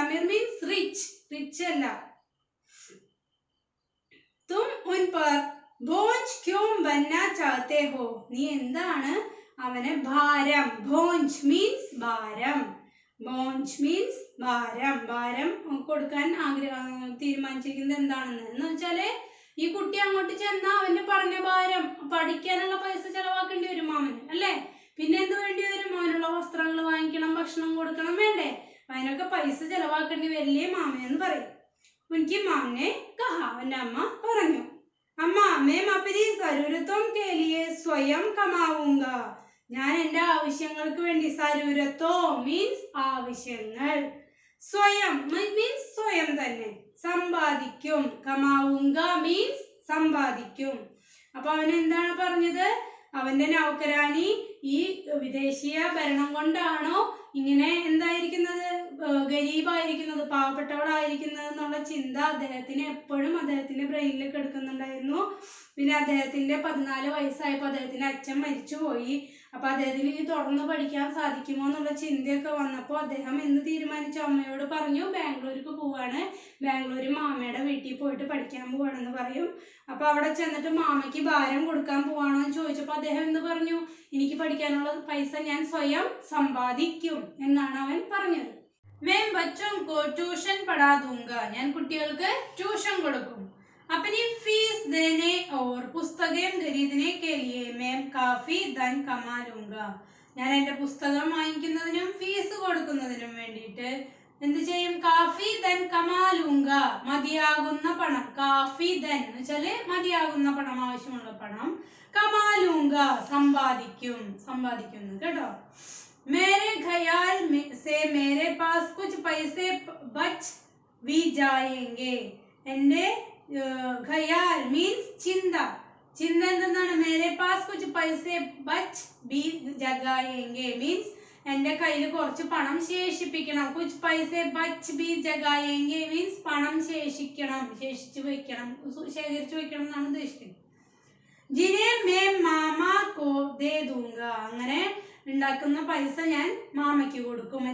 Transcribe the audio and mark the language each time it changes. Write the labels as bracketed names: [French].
[Malayalam] അമീർ means rich അല്ല. [Hindi] तुम उन पर बोझ क्यों बनना चाहते हो? [Malayalam] നീ എന്താണ് അവനെ ഭാരം, ഭോഞ്ച് മീൻസ് ഭാരം, ഭോഞ്ച് മീൻസ് ഭാരം, ഭാരം കൊടുക്കാൻ തീരുമാനിച്ചിരിക്കുന്നത് എന്താണെന്ന് എന്ന് വെച്ചാല് ഈ കുട്ടി അങ്ങോട്ട് ചെന്നാ അവന്റെ പഠനഭാരം, പഠിക്കാനുള്ള പൈസ ചെലവാക്കേണ്ടി വരും മാമന് അല്ലേ? പിന്നെ എന്ത് വേണ്ടി വരും? അവനുള്ള വസ്ത്രങ്ങൾ വാങ്ങിക്കണം, ഭക്ഷണം കൊടുക്കണം, വേണ്ടേ? അതിനൊക്കെ പൈസ ചെലവാക്കേണ്ടി വരില്ലേ മാമനെന്ന് പറയും. ഉൻകി മാമനെ കഹ, അവന്റെ അമ്മ പറഞ്ഞു. [Hindi] അമ്മ मैं अपनी जरूरतों के लिए स्वयं कमाऊंगा. [Malayalam] ഞാൻ എന്റെ ആവശ്യങ്ങൾക്ക് വേണ്ടി, സരൂരത്തോ മീൻസ് ആവശ്യങ്ങൾ, സ്വയം മീൻസ് സ്വയം തന്നെ, സമ്പാദിക്കും. കമാവുങ്ക മീൻസ് സമ്പാദിക്കും. അപ്പൊ അവൻ എന്താണ് പറഞ്ഞത്? അവന്റെ നൗകരാനി ഈ വിദേശീയ ഭരണം കൊണ്ടാണോ ഇങ്ങനെ എന്തായിരിക്കുന്നത്, ഗരീബായിരിക്കുന്നത്, പാവപ്പെട്ടവളായിരിക്കുന്നത് എന്നുള്ള ചിന്ത അദ്ദേഹത്തിന് എപ്പോഴും അദ്ദേഹത്തിന്റെ ബ്രെയിനിൽ കിടക്കുന്നുണ്ടായിരുന്നു. പിന്നെ അദ്ദേഹത്തിന്റെ 14 വയസ്സായപ്പോൾ അദ്ദേഹത്തിന്റെ അച്ഛൻ മരിച്ചുപോയി. അപ്പൊ അദ്ദേഹത്തിന് ഇനി തുടർന്ന് പഠിക്കാൻ സാധിക്കുമോ എന്നുള്ള ചിന്തയൊക്കെ വന്നപ്പോൾ അദ്ദേഹം എന്ത് തീരുമാനിച്ചു? അമ്മയോട് പറഞ്ഞു ബാംഗ്ലൂർക്ക് പോവാണ്, ബാംഗ്ലൂർ മാമയുടെ വീട്ടിൽ പോയിട്ട് പഠിക്കാൻ പോവാണെന്ന് പറയും. അപ്പൊ അവിടെ ചെന്നിട്ട് മാമയ്ക്ക് ഭാരം കൊടുക്കാൻ പോവാണോ എന്ന് ചോദിച്ചപ്പോൾ അദ്ദേഹം എന്ത് പറഞ്ഞു? എനിക്ക് പഠിക്കാനുള്ള പൈസ ഞാൻ സ്വയം സമ്പാദിക്കും എന്നാണ് അവൻ പറഞ്ഞത്. [Hindi] मैं बच्चों को ट्यूशन पढ़ा दूंगा, ഞാൻ കുട്ടികൾക്ക് ട്യൂഷൻ കൊടുക്കും. अपनी फीस देने और पुस्तकें खरीदने के लिए मैं काफी धन कमा लूंगा, ഞാൻ എൻ്റെ പുസ്തകം വാങ്ങിക്കുന്നതിനും ഫീസ് കൊടുക്കുന്നതിനും വേണ്ടിയിട്ട് എന്ത് ചെയ്യും? [Malayalam] കാഫി ധൻ കമാലൂങ്ക, മതിയാകുന്ന പണം. കാഫി ധൻ എന്ന് വെച്ചാല് മതിയാകുന്ന പണം, ആവശ്യമുള്ള പണം. കമാലൂങ്ക സമ്പാദിക്കും, സമ്പാദിക്കുന്നു കേട്ടോ. [Hindi] मेरे ख्याल से मेरे पास कुछ पैसे बच भी जाएंगे, എൻ്റെ ഖയാൽ മീൻസ് ചിന്ത. [Malayalam] ചിന്ത എന്താണ്? മേരെ പാസ് കുച്ച് പൈസ ബച്ച് ബി ജഗായെങ്കെ മീൻസ് എൻ്റെ കയ്യിൽ കുറച്ച് പണം ശേഷിപ്പിക്കണം. കുച്ച് പൈസ ബച്ച് ബി ജഗായെങ്കെ മീൻസ് പണം ശേഷിക്കണം, ശേഷിച്ചു വെക്കണം, ശേഖരിച്ചു വെക്കണം എന്നാണ് ഉദ്ദേശിക്കുന്നത്. ജിനെ മേ മാമാ കോ ദേ ദൂങ്ക, അങ്ങനെ ഉണ്ടാക്കുന്ന പൈസ ഞാൻ മാമയ്ക്ക് കൊടുക്കും.